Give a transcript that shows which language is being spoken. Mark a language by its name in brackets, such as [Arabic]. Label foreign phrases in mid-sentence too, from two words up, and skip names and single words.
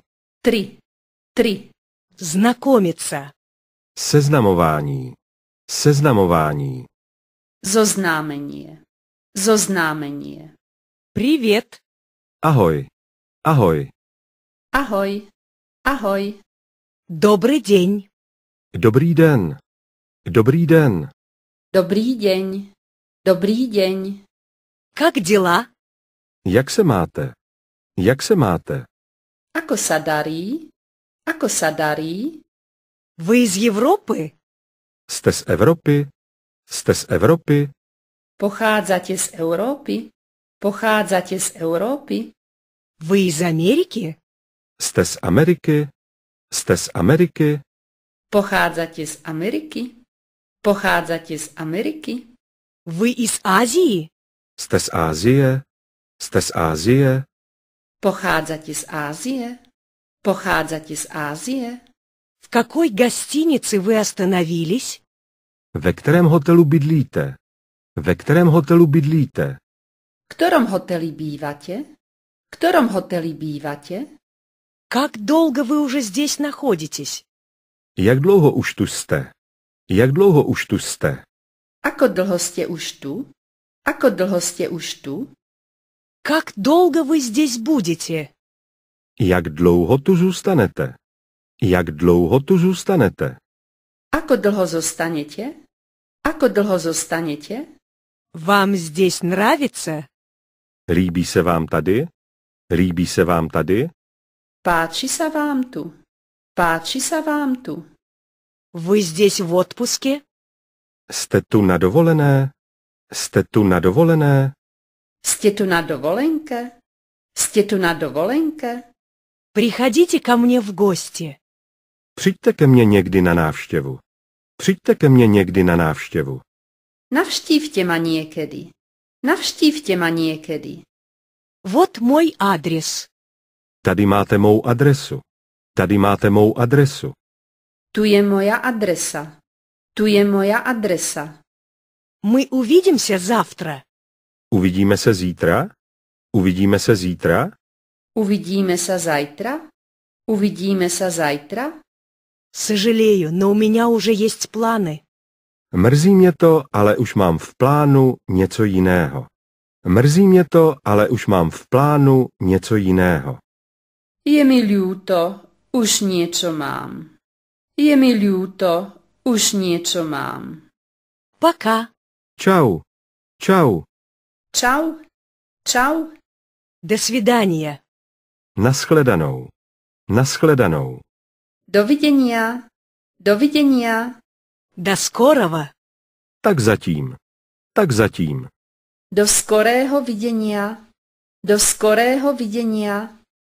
[Russian] 3. 3. Знакомиться. [Czech] Seznamování. Seznamování. [Slovak] Zoznámenie. Zoznámenie. [Russian] Привет. [Czech] Ahoj. Ahoj. [Slovak] Ahoj. Ahoj. [Russian] Добрый день. [Czech] Dobrý den. Dobrý den. [Slovak] Dobrý deň. Dobrý deň. [Russian] Как дела? [Czech] Jak se máte? Jak se máte? [Slovak] Ako sa darí? Ako sa darí? [Russian] Вы из Европы? [Czech] Jste z Evropy? Jste z Evropy? [Slovak] Pochádzate z Európy? Pochádzate z Európy? [Russian] Вы из Америки? [Czech] Jste z Ameriky? Jste z Ameriky? [Slovak] Pochádzate z Ameriky? Pochádzate z Ameriky? [Russian] Вы из Азии? [Czech] Jste z Ázie? Jste z Ázie? [Slovak] Pochádzate z Ázie? Pochádzate z Ázie? [Russian] В какой гостинице вы остановились? [Czech] Ve kterém hotelu bydlíte? Ve kterém hotelu bydlíte? [Slovak] V ktorom hoteli bývate? V ktorom hoteli bývate? [Russian] Как долго вы уже здесь находитесь? [Czech] Jak dlouho už tu jste? Jak dlouho už tu jste? [Slovak] Ako dlho ste už tu? Ako dlho ste už tu? [Russian] Как долго вы здесь будете? [Czech] Jak dlouho tu zůstanete? Jak dlouho tu zůstanete? [Slovak] Ako dlho zostanete? Ako dlho zostanete? [Russian] Вам здесь нравится? [Czech] Líbí se vám tady? Líbí se vám tady? [Slovak] Páči sa vám tu? Páči sa vám tu? [Russian] Вы здесь в отпуске? [Czech] Jste tu na dovolené? Jste tu na dovolené? [Slovak] Ste tu na dovolenke? Ste tu na dovolenke? [Russian] Приходите ко мне в гости. [Czech] Přijďte ke mně někdy na návštěvu. Přijďte ke mně někdy na návštěvu. [Slovak] Navštívte ma niekedy. Navštívte ma niekedy. [Russian] Вот мой адрес. [Czech] Tady máte mou adresu. Tady máte mou adresu. [Slovak] Tu je moja adresa. Tu je moja adresa. [Russian] Мы увидимся завтра. [Czech] Uvidíme se zítra? Uvidíme se zítra? [Slovak] Uvidíme sa zajtra? Uvidíme sa zajtra? [Russian] Сожалею, но у меня уже есть планы. [Czech] Mrzí mě to, ale už mám v plánu něco jiného. Mrzí mě to, ale už mám v plánu něco jiného. [Slovak] Je mi ľúto, už niečo mám. Je mi ľúto, už niečo mám. [Russian] Пока. [Czech] Čau. Čau. [Slovak] Čau. Čau. [Russian] До свидания. [Czech] Naschledanou. Naschledanou. [Slovak] Dovidenia. Dovidenia. [Russian] До скорого. [Czech] Tak zatím. Tak zatím. [Slovak] Do skorého videnia. Do skorého videnia.